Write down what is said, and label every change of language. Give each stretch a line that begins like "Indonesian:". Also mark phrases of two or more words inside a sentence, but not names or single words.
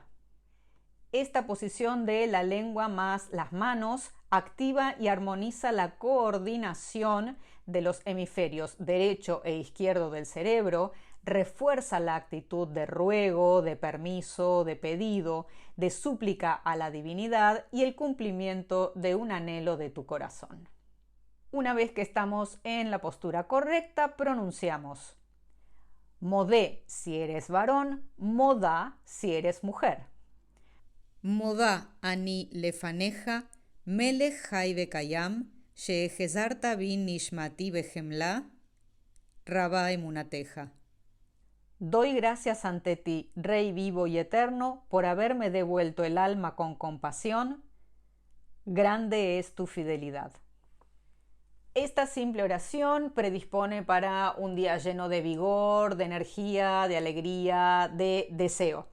Spanish: Esta posición de la lengua más las manos activa y armoniza la coordinación de los hemisferios derecho e izquierdo del cerebro, refuerza la actitud de ruego, de permiso, de pedido, de súplica a la divinidad y el cumplimiento de un anhelo de tu corazón. Una vez que estamos en la postura correcta, pronunciamos modé si eres varón, modá si eres mujer.
Hebrew: מודה אני לפניך מלך חי וקים שהחזרת בי נשמתי בחמלה רבה אמונתך.
Spanish: Doy gracias ante ti, Rey vivo y eterno, por haberme devuelto el alma con compasión. Grande es tu fidelidad. Esta simple oración predispone para un día lleno de vigor, de energía, de alegría, de deseo.